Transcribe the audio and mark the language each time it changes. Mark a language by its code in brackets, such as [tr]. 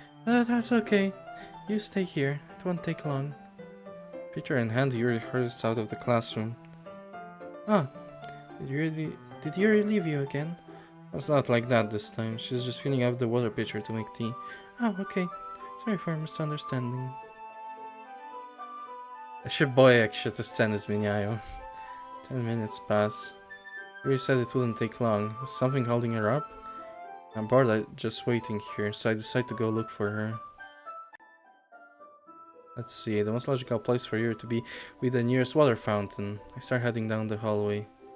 [en] That's okay. You stay here. It won't take long. Pitcher in hand, Yuri hurries out of the classroom. Ah, did Yuri leave you again? It's not like that this time. She's just filling up the water pitcher to make tea. Oh, okay. Sorry for misunderstanding. [pl] Ja się boję, jak się te sceny zmieniają. [en] 10 minutes pass. Yuri said it wouldn't take long. Is something holding her up? I'm bored just waiting here, so I decide to go look for her. Let's see, the most logical place for Yuri to be with the nearest water fountain. I start heading down the hallway.